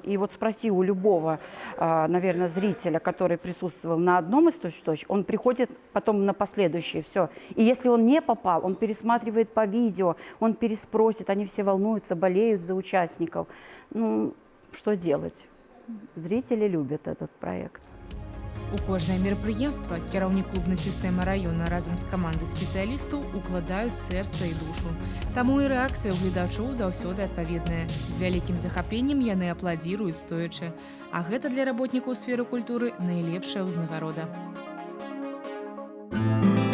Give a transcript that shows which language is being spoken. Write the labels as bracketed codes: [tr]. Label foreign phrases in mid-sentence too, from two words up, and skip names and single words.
[ru] И вот спроси у любого, наверное, зрителя, который присутствовал на одном из «Точь в точь», он приходит потом на последующие, все. И если он не попал, он пересматривает по видео, он переспросит, они все волнуются, болеют за участников. Ну, что делать? Зрители любят этот проект. [be] У кожнае мерапрыемства кіраўнік клубнай сістэмы раёна разам з камандай спецыялістаў укладаюць сэрца і душу. Таму і рэакцыя ў гледачоў заўсёды адпаведная. З вялікім захапленнем яны апладзіруюць стоячы. А гэта для работнікаў сферы культуры найлепшая ўзнагарода.